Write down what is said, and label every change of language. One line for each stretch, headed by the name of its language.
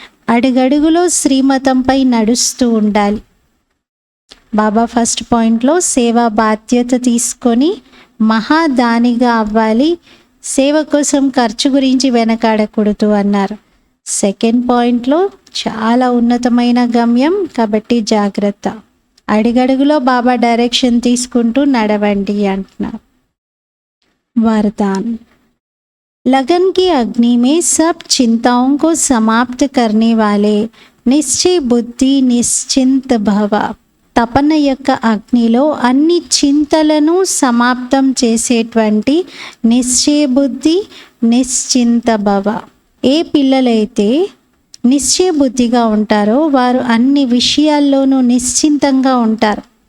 Telugu: అడుగడుగులో శ్రీమతంపై నడుస్తూ ఉండాలి. బాబా ఫస్ట్ పాయింట్లో సేవా బాధ్యత తీసుకొని మహాదానిగా అవ్వాలి. సేవ కోసం ఖర్చు గురించి వెనకాడకూడదు అన్నారు. సెకండ్ పాయింట్లో చాలా ఉన్నతమైన గమ్యం కాబట్టి జాగ్రత్త. అడుగడుగులో బాబా డైరెక్షన్ తీసుకుంటూ నడవండి అంటున్నారు.
Hindi: वरदान, लगन की अग्नि में सब चिंताओं को समाप्त करने वाले निश्चय बुद्धि निश्चिंत भव
Telugu: తపన యొక్క అగ్నిలో అన్ని చింతలను సమాప్తం చేసేటువంటి నిశ్చయబుద్ధి, నిశ్చింత భవ. ఏ పిల్లలైతే నిశ్చయబుద్ధిగా ఉంటారో వారు అన్ని విషయాల్లోనూ నిశ్చింతంగా ఉంటారు.